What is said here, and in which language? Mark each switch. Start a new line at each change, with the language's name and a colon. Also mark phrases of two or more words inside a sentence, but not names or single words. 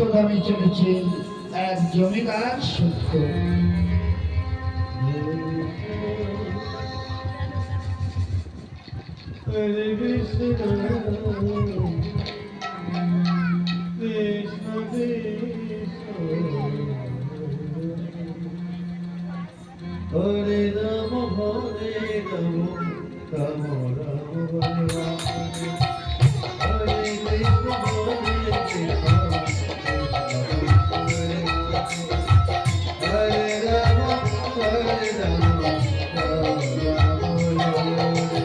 Bangla: আমি চলেছি এক জমিদার সত্য।
Sanskrit: হরে কৃষ্ণ কৃষ্ণ কৃষ্ণ হরে রাম রাম রাম হরে রাম হরে কৃষ্ণ হরে কৃষ্ণ হরে রাম হরে রাম রাম রাম হরে হরে